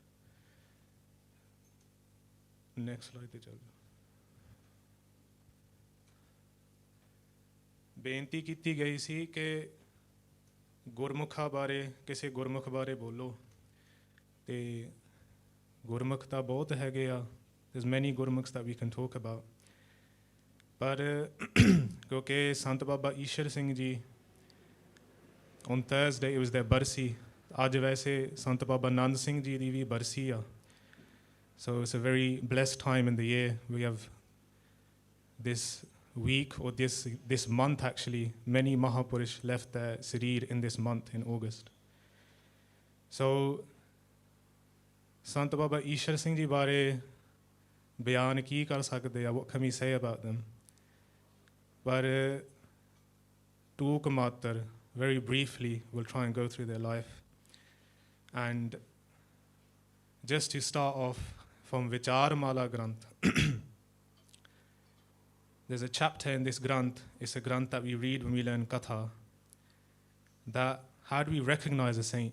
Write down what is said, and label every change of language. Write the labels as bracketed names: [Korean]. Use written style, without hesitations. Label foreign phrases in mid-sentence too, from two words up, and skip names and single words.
[Punjabi] ਨੈਕਸਟ ਸਲਾਈਡ 'ਤੇ ਚੱਲ ਜਾਓ। ਬੇਨਤੀ ਕੀਤੀ ਗਈ ਸੀ ਕਿ ਗੁਰਮੁਖਾਂ ਬਾਰੇ, ਕਿਸੇ ਗੁਰਮੁਖ ਬਾਰੇ ਬੋਲੋ। ਅਤੇ ਗੁਰਮੁਖ ਤਾਂ ਬਹੁਤ ਹੈਗੇ ਆ, [English] there's many ਗੁਰਮੁਖs that we can talk about, [Punjabi] ਪਰ ਕਿਉਂਕਿ [English] ਸੰਤ ਬਾਬਾ ਈਸ਼ਰ ਸਿੰਘ ਜੀ on Thursday it was their ਬਰਸੀ। [Punjabi] ਅੱਜ ਵੈਸੇ ਸੰਤ ਬਾਬਾ ਨੰਦ ਸਿੰਘ ਜੀ ਦੀ ਵੀ ਬਰਸੀ ਆ। [English] So it's a very blessed time in the year. We have this week, or this month actually, many Mahapurush left their Sarir in this month in August. [Punjabi] So Sant Baba Ishar Singh ji ਬਾਰੇ ਬਿਆਨ ਕੀ ਕਰ ਸਕਦੇ ਆ, [English] what can we say about them? [Punjabi] ਪਰ ਟੂਕ ਮਾਤਰ, [English] very briefly, we'll try and go through their life. And just to start off from Vichar Mala Granth, there's a chapter in this Granth, it's a Granth that we read when we learn Katha, that how do we recognize a saint?